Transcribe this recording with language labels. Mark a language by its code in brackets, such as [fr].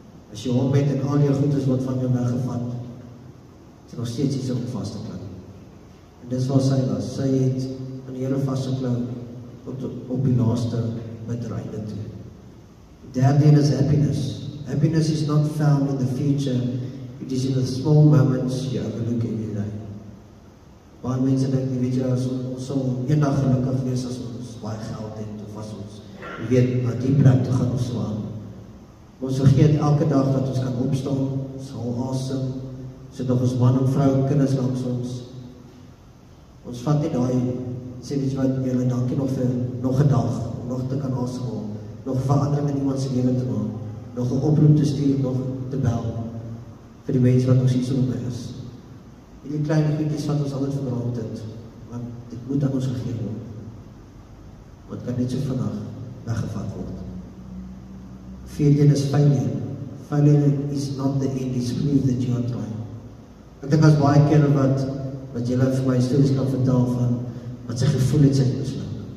[af] As jy hom het en al jou goedes word van jou weggevat, is nog steeds iets om vas te klou. En dis waar sy was. Sy het aan die Here vasgeklou op die laaste bittereinde toe. Derde een is happiness. [en] Happiness is not found in the future, it is in the small moments you overlook every day. [af] Baie mense dink, weet jy, ons sal eendag gelukkig wees as ons baie geld het, of as ons weet, na die plek toe gaan ons so aan. Ons vergeet elke dag dat ons kan opstaan, ons hou asem, sit nog ons man en vrou, kinders langs ons. Ons vat nie daai, sê weet jy wat, julle dankie nog vir nog 'n dag, om nog te kan asemhaal, nog verandering in iemand se lewe te maak, nog 'n oproep te stuur, nog te bel, vir die mense wat ons hier so by is. Die kleine goedjies wat ons altyd verbrand het, want dit moet aan ons gegee word. Want kan net so vandag weggevat word. Vierde is failure. [en] Failure is not the end, it's proof that you are trying. [af] Ek dink as baie keer wat julle vir my stories kan vertel van wat sy gevoel het sy het misluk.